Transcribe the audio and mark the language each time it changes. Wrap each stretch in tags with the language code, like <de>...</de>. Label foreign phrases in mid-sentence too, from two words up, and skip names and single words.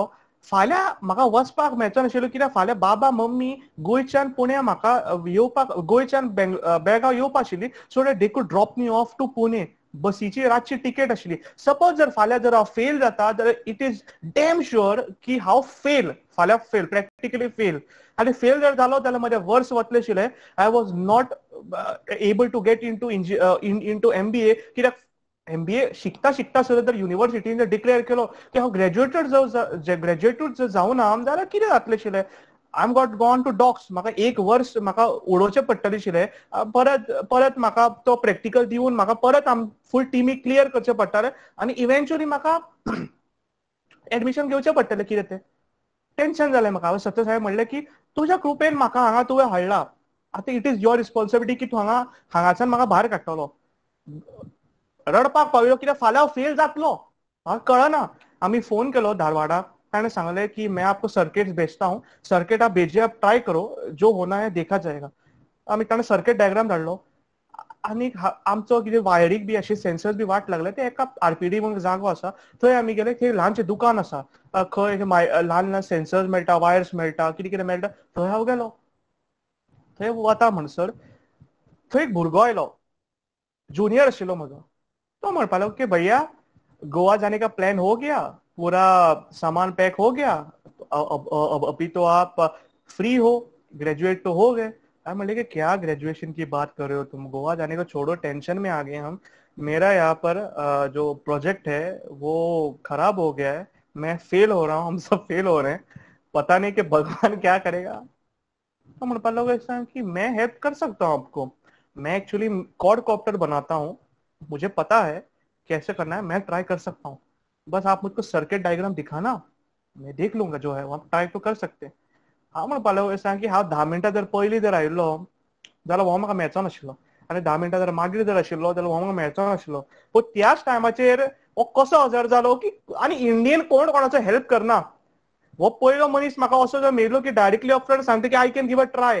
<kok>फाल्यां म्हाका वचपाक मेळचो नाशिल्लो कित्याक फाल्यां बाबा मम्मी गोंयच्यान पुण्या म्हाका येवपाक, गोंयच्यान बेळगांव येवपाक आशिल्ली.</kok> <en>so that they could drop me off to Pune.</en> <kok>बसीची रातची तिकेट आशिल्ली. सपोज जर फाल्यां जर हांव फेल जाता जाल्यार</kok> <en>it is damn sure</en> <kok>की हांव फाल्यां फेल,</kok> <en>practically fail.</en> <kok>आनी फेल जर जालो जाल्यार म्हजें वर्स वतलें आशिल्लें.</kok> <en>I was not able to get into MBA</en> <kok>कित्याक MBA शिकता सुद्दां जर युनिव्हर्सिटीन जर डिक्लेअर केलो की हांव ग्रॅज्युएटूच जावना जाल्यार कितें जातलें आशिल्लें.</kok> <en>I am gone to docs.</en> <kok>म्हाका एक वर्स म्हाका उडोवचें पडटलें आशिल्लें. परत म्हाका तो प्रॅक्टिकल दिवन म्हाका परत फूल टिमीक क्लियर करचें पडटलें आनी इव्हेंच्युअली म्हाका एडमिशन घेवचें पडटलें. कितें तें टेन्शन जालें म्हाका. हांवें सत्य साहेब म्हणलें की तुज्या कृपेन म्हाका हांगा तुवें हाडला. आतां</kok> <en>it is your responsibility</en> <kok>की तूं हांगाच्यान म्हाका भायर काडटलो. रडपाक पाविलो कित्याक फाल्यां हांव फेल जातलो. म्हाका कळना. आमी फोन केलो धारवाडाक. ताणें सांगलें की</kok> <hi>मैं आपको सर्किट भेजता हूं, सर्किट आप भेजिए, आप ट्राय करो, जो होना है देखा जाएगा.</hi> <kok>आमी ताणें</kok> <en>circuit diagram</en> <kok>धाडलो आनी आमचो कितें वायरीक बी अशें सेन्सर्स बी वाट लागले. ते एका RPD म्हणून जागो आसा थंय आमी गेले. थंय ल्हानशें दुकान आसा. खंय ल्हान ल्हान सेन्सर्स मेळटा, वायर्स मेळटा, कितें कितें मेळटा. थंय हांव गेलो. थंय वता म्हणसर थंय एक भुरगो आयलो. जूनियर आशिल्लो म्हजो. तो म्हणपाक लागलो की</kok> <hi>भैया गोवा जाने का प्लान हो गया, पूरा सामान पैक हो गया, अभी तो आप फ्री हो, ग्रेजुएट तो हो गए. मैं बोले कि क्या ग्रेजुएशन की बात कर रहे हो तुम, गोवा जाने को छोड़ो, टेंशन में आ गए हम. मेरा यहाँ पर जो प्रोजेक्ट है वो खराब हो गया है, मैं फेल हो रहा हूँ, हम सब फेल हो रहे हैं, पता नहीं कि भगवान क्या करेगा.</hi> <kok>तो म्हणपाक लागलो</kok> <hi>ऐसा कि मैं हेल्प कर सकता हूँ आपको. मैं एक्चुअली</hi> <en>quad copter</en> <hi>बनाता हूँ, मुझे पता है कैसे करना है, मैं ट्राई कर सकता हूँ. बस आप मुझको</hi> <en>circuit diagram</en> <hi>दिखाना, मैं देख लूंगा जो है वो. आप ट्राय तो कर सकते.</hi> <kok>हांव म्हणपाक लागलो सांग की हांव 10 मिनटां जर पयलीं जर आयिल्लो जाल्यार हो म्हाका मेळचो नाशिल्लो, आनी 10 मिनटां जर मागीर जर आशिल्लो जाल्यार हो म्हाका मेळचो नाशिल्लो. पूण त्याच टायमाचेर हो कसो हजर जालो की आनी इंडियन कोणाचो हेल्प करना. वो पयलो मनीस म्हाका असो जर मेळलो की</kok> <en>directly upfront</en> <kok>सांगता की</kok> <en>I can give a try.</en>